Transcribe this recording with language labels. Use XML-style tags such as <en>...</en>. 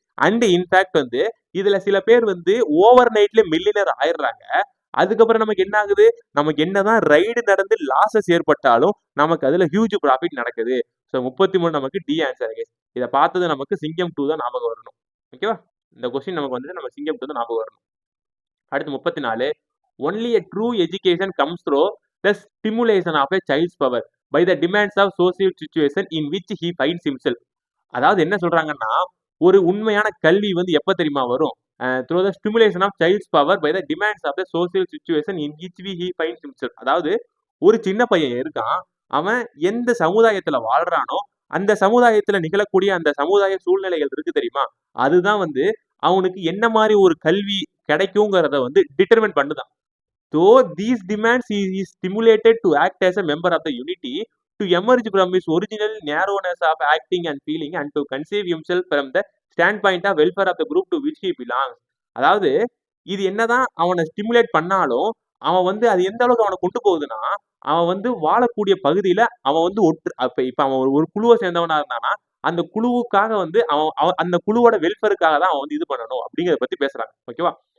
<ta>And in fact வந்து இதுல சில பேர் வந்து ஓவர் நைட்ல மில்லியனர் ஆயிடுறாங்க. அதுக்கப்புறம் நமக்கு என்ன ஆகுது? நமக்கு என்னதான் ரைடு நடந்து லாசஸ் ஏற்பட்டாலும் நமக்கு அதுல ஹியூஜ் ப்ராஃபிட் நடக்குது. ஸோ 33 நமக்கு டி ஆன்சர். இதை பார்த்தது நமக்கு சிங்கம் 2 தான் ஞாபகம் வரணும். ஓகேவா? இந்த கொஸ்டின் நமக்கு வந்து நம்ம சிங்கம் 2 தான் ஞாபகம் வரணும்.</ta> <en>அடுத்து 34, only a true education comes through the stimulation of a child's power by the demands of social situation in which he finds himself.</en> <ta>அதாவது என்ன சொல்றாங்கன்னா, ஒரு உண்மையான கல்வி வந்து எப்ப தெரியுமா வரும்?</ta> <en>through the stimulation of child's power by the demands of the social situation in which he finds himself.</en> <ta>அதாவது ஒரு சின்ன பையன் இருக்கான், அவன் எந்த சமுதாயத்துல வாழ்றானோ அந்த சமுதாயத்துல நிகழக்கூடிய அந்த சமுதாய சூழ்நிலைகள் இருக்கு தெரியுமா? அதுதான் வந்து அவனுக்கு என்ன மாதிரி ஒரு கல்வி கிடைக்குங்கிறத வந்து determine பண்ணுதான்.</ta> <en>Though these demands he is stimulated to act as a member of the unity, to emerge from his original narrowness of acting and feeling and to conceive himself from the standpoint of welfare of the group to which he belongs.</en> <ta>அதாவது இது என்னதான் அவனை stimulate பண்ணாலும் அவன் வந்து அது எந்த அளவுக்கு அவனை கொண்டு போகுதுன்னா, அவன் வந்து வாழக்கூடிய பகுதியில அவன் வந்து இப்ப அவன் ஒரு குழுவை சேர்ந்தவனா இருந்தானா அந்த குழுவுக்காக வந்து அவன் அந்த குழுவோட வெல்ஃபேருக்காக தான் அவன் வந்து இது பண்ணணும் அப்படிங்கிறத பத்தி பேசுறாங்க. ஓகேவா?</ta>